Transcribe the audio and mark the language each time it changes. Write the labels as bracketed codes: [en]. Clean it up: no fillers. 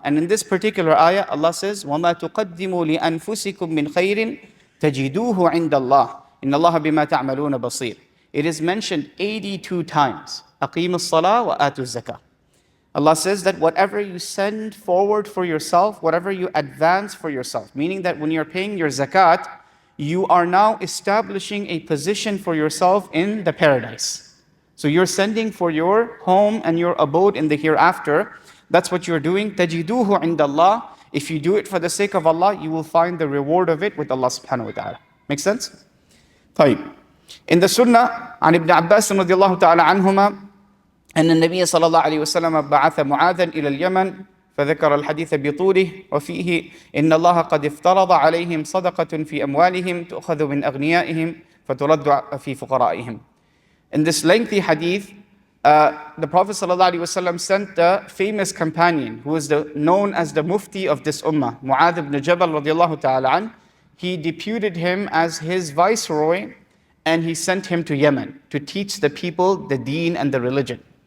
[en] And in this particular ayah, Allah says, [ar] وَمَا تُقَدِّمُوا لِأَنفُسِكُم مِّنْ خَيْرٍ تَجِدُوهُ عِنْدَ اللَّهِ إِنَّ اللَّهَ بِمَا تَعْمَلُونَ بَصِيرٌ. [en] It is mentioned 82 times. [ar] أَقِيمُوا الصَّلَاةَ وَآتُوا الزَّكَاةَ. [en] Allah says that whatever you send forward for yourself, whatever you advance for yourself, meaning that when you're paying your zakat, you are now establishing a position for yourself in the paradise. So you're sending for your home and your abode in the hereafter. That's what you're doing. [ar] تَجِدُوهُ عِنْدَ اللَّهِ. [en] If you do it for the sake of Allah, you will find the reward of it with Allah subhanahu wa ta'ala. Make sense? طيب. In the Sunnah, [ar] عن Ibn Abbas رضي الله تعالى عنهما أن النبي صلى الله عليه وسلم بعث معاذا إلى اليمن فذكر الحديث بطوله وفيه إن الله قد افترض عليهم صدقة في أموالهم تؤخذ من أغنيائهم فترد في فقرائهم. [en] In this lengthy hadith, the Prophet [ar] صلى الله عليه وسلم [en] sent the famous companion who is known as the mufti of this ummah, Mu'adh ibn Jabal [ar] رضي الله تعالى عنه. [en] He deputed him as his viceroy and he sent him to Yemen to teach the people the deen and the religion.